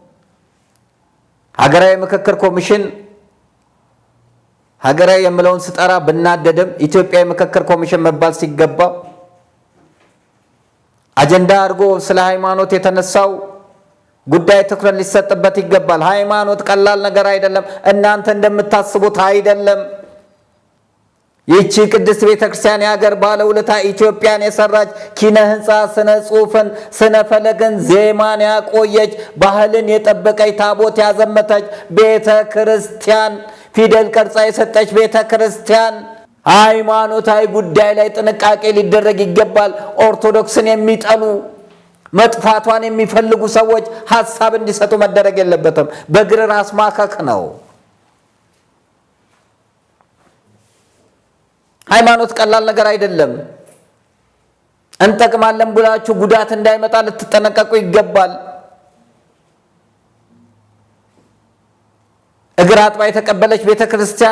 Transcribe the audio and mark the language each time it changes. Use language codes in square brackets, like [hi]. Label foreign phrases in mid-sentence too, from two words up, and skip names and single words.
[am] ሀገራዊ ምክክር ኮሚሽን ሀገራዊ የምለውን ስጠራ ብናደድም ኢትዮጵያዊ ምክክር ኮሚሽን መባል ሲገባ አጀንዳ አድርጎ ስለ ሃይማኖት የተነሳው ጉዳይ ትኩረት ሊሰጥበት ይገባል። ሃይማኖት ቀላል ነገር አይደለም። እናንተ እንደምታስቡት አይደለም። ይህቺ ቅድስት ቤተክርስቲያን የሀገር ባለውለታ ኢትዮጵያን የሰራች ኪነ ህንፃ፣ ስነ ጽሑፍን፣ ስነ ፈለግን፣ ዜማን ያቆየች፣ ባህልን የጠበቀች፣ ታቦት ያዘመተች ቤተ ክርስቲያን፣ ፊደል ቀርጻ የሰጠች ቤተ ክርስቲያን። ሃይማኖታዊ ጉዳይ ላይ ጥንቃቄ ሊደረግ ይገባል። ኦርቶዶክስን የሚጠሉ መጥፋቷን የሚፈልጉ ሰዎች ሀሳብ እንዲሰጡ መደረግ የለበትም። በእግር ራስ ማከክ ነው። ሃይማኖት ቀላል ነገር አይደለም። እንጠቅማለን ብላችሁ ጉዳት እንዳይመጣ ልትጠነቀቁ ይገባል። እግር አጥባ የተቀበለች ቤተክርስቲያን